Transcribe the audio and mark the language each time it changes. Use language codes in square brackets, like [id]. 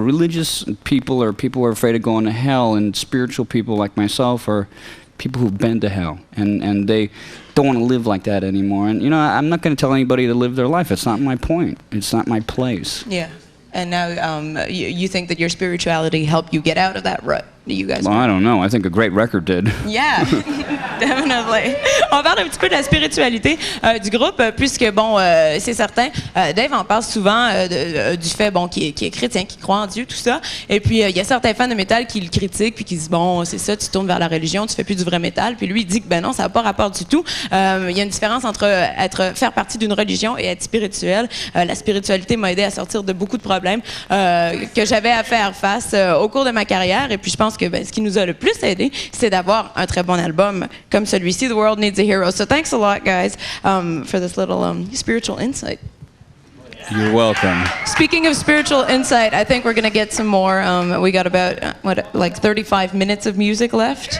[en] Religious people are people who are afraid of going to hell, and spiritual people like myself are people who've been to hell, and they don't want to live like that anymore. And, you know, I'm not going to tell anybody to live their life. It's not my point. It's not my place. Yeah. And now you think that your spirituality helped you get out of that rut? You guys? Well, I don't know. I think a great record did. Yeah, definitely. [fr] On parle un petit peu de la spiritualité du groupe, puisque, bon, c'est certain, Dave en parle souvent du fait, bon, qu'il est chrétien, qu'il croit en Dieu, tout ça. Et puis, il y a certains fans de métal qui le critiquent, puis qui disent, bon, c'est ça, tu tournes vers la religion, tu fais plus du vrai métal. Puis lui, il dit que, ben non, ça n'a pas rapport du tout. Il y a une différence entre faire partie d'une religion et être spirituel. La spiritualité m'a aidé à sortir de beaucoup de problèmes que j'avais à faire face au cours de ma carrière. Et puis, je pense que ce qui nous a le plus aidé, c'est d'avoir un très bon album comme celui-ci, The World Needs a Hero. [en] So thanks a lot, guys, for this little spiritual insight. You're welcome. Speaking of spiritual insight, I think we're going to get some more. We got about, 35 minutes of music left?